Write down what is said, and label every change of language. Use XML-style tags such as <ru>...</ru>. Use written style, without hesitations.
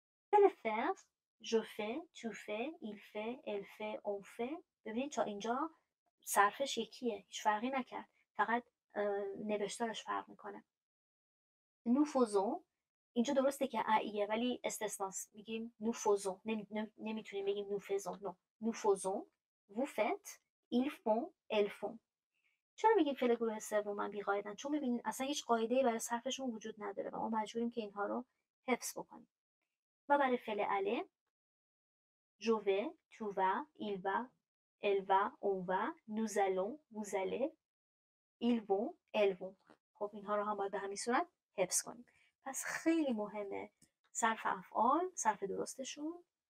<fr>فعل faire، je fais، tu fais، il fait، elle fait، on fait.</fr> <fa>ببینید تا اینجا صرفش یکیه، هیچ فرقی نکرد، فقط نوشتارش فرق میکنه.</fa> <fr>nous faisons،</fr> <fa>اینجا درسته که ایه ولی استثناست. میگیم</fa> <fr>nous faisons،</fr> <fa>نمیتونیم بگیم nous faisons.</fa> <fr>non، nous faisons، vous faites، ils font، elles font.</fr> <fa>چرا میگیم فعل گروه سوم بی‌قاعده‌اند؟ چون ببینید اصلا هیچ قاعده‌ای برای صرفشون وجود نداره و ما مجبوریم که اینها رو حفظ بکنیم. و برای فعل</fa> <fr>aller، je vais، tu vas، il va، elle va، on va، nous allons، vous allez، ils vont، elles vont.</fr> <fa>خب اینها رو هم باید به همین صورت حفظ کنیم. پس خیلی مهمه صرف افعال، صرف درستشون.</fa>